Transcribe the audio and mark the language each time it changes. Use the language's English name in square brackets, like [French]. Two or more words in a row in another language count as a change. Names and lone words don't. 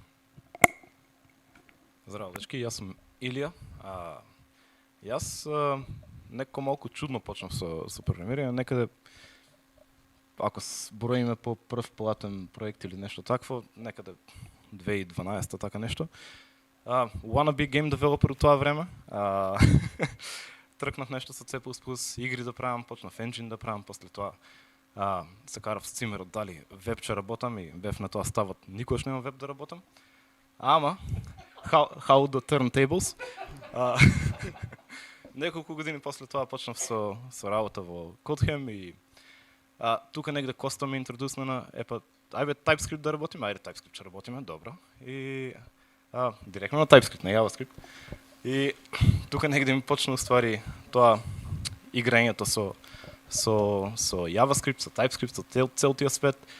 [Macedonian] Здраво, дечки, јас сум Илија. Јас некако малку чудно почнав со програмирање, некаде ако броиме по прв платен проект или нешто такво, некаде 2012 така нешто. [English] Wannabe game developer [Macedonian] у тоа време. Тркнав нешто со C++, игри да правам, почнав engine да правам, после тоа се карав с цимерот дали веб ќе работам и бев на тоа ставот никош нема веб да работам. [English] Ама how the turntables. [Macedonian] Неколку години после тоа почнав со работа во Kotlin и тука негде Коста ме интродусна на ајде TypeScript да работиме, ајде TypeScript ќе работиме, добро. И директно на TypeScript, на JavaScript. И тука негде ми почна уствари тоа играњето со JavaScript, со TypeScript, со цел тиот свет.